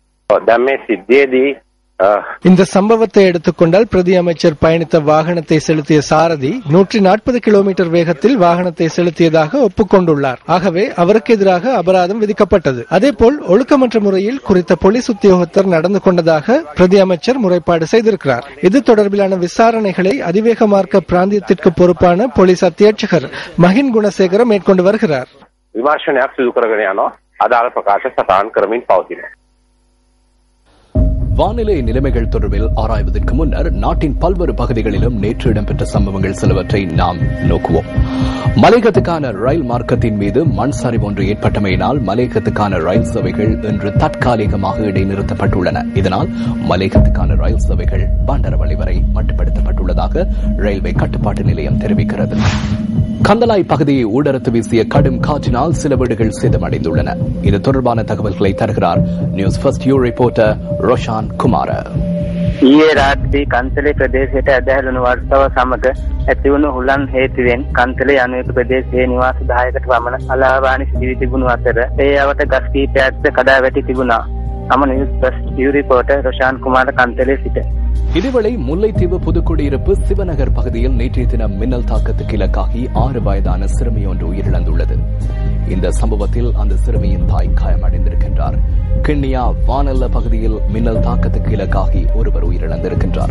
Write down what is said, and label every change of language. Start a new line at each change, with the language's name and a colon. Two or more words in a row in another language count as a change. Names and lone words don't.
Tamil: இந்த சம்பவத்தை எடுத்துக்கொண்டால் பிரதி அமைச்சர் பயணித்த வாகனத்தை செலுத்திய சாரதி 140 கிலோமீட்டர் வேகத்தில் வாகனத்தை செலுத்தியதாக ஒப்புக்கொண்டுள்ளார். ஆகவே அவருக்கு எதிராக அபராதம் விதிக்கப்பட்டது. அதேபோல் ஒழுக்கமற்ற முறையில் குறித்த போலீஸ் உத்தியோகத்தர் நடந்து கொண்டதாக பிரதி அமைச்சர் முறைப்பாடு செய்திருக்கிறார். இது தொடர்பிலான விசாரணைகளை அதிவேக மார்க்க பிராந்தியத்திற்கு பொறுப்பான போலீஸ் அத்தியட்சகர் மஹின் குணசேகர மேற்கொண்டு வருகிறார்.
Sinhala: විමර්ශනයක් සිදු කරගෙන යනවා. අදාළ ප්‍රකාශ සටහන් කරමින් පවතිනවා.
Tamil: வானிலை நிலைமைகள் தொடர்பில் ஆராய்வதற்கு முன்னர் நாட்டின் பல்வேறு பகுதிகளிலும் நேற்று இடம்பெற்ற சம்பவங்கள் சிலவற்றை நாம் நோக்குவோம். மலையகத்துக்கான ரயில் மார்க்கத்தின் மீது மண் சரிவு ஒன்று ஏற்பட்டமையினால் மலையகத்துக்கான ரயில் சேவைகள் இன்று தற்காலிகமாக இடைநிறுத்தப்பட்டுள்ளன. இதனால் மலையகத்துக்கான ரயில் சேவைகள் பண்டரவளி வரை மட்டுப்படுத்தப்பட்டுள்ளதாக ரயில்வே கட்டுப்பாட்டு நிலையம் தெரிவிக்கிறது. கந்தலாய் பகுதியை ஊடறுத்து வீசிய கடும் காற்றினால் சில வீடுகள் சேதமடைந்துள்ளன. இது தொடர்பான தகவல்களை தருகிறார் நியூஸ் ஃபர்ஸ்ட் யூ ரிப்போர்ட்டர் ரோஷான் குமார.
Sinhala: ඊයේ රාත්‍රී කන්තලේ ප්‍රදේශයට ඇදහැළුණු වර්ෂාව සමග ඇතිවුණු හුලන් හේතුවෙන් කන්තලේ අනුයක ප්‍රදේශයේ නිවාස 10කට පමණ අලාභානි සිදුවී තිබුණු අතර ඒ අවට ගස් කීපයක්ද කඩා වැටි තිබුණා. තම නිවුස් ෆර්ස්ட் யூ ரிப்போர்ட்டர் ரோஷான் குமார கந்தலே සිට.
Tamil: இதுவேளை முல்லைத்தீவு புதுக்குடியிருப்பு சிவநகர் பகுதியில் நேற்றைய தினம் மின்னல் தாக்கத்துக்கு இலக்காகி 6 வயதான சிறுமி ஒன்று உயிரிழந்துள்ளது. இந்த சம்பவத்தில் அந்த சிறுமியின் தாய் காயமடைந்திருக்கின்றார். கிண்ணியா வானல்ல பகுதியில் மின்னல் தாக்கத்துக்கு இலக்காகி ஒருவர் உயிரிழந்திருக்கின்றார்.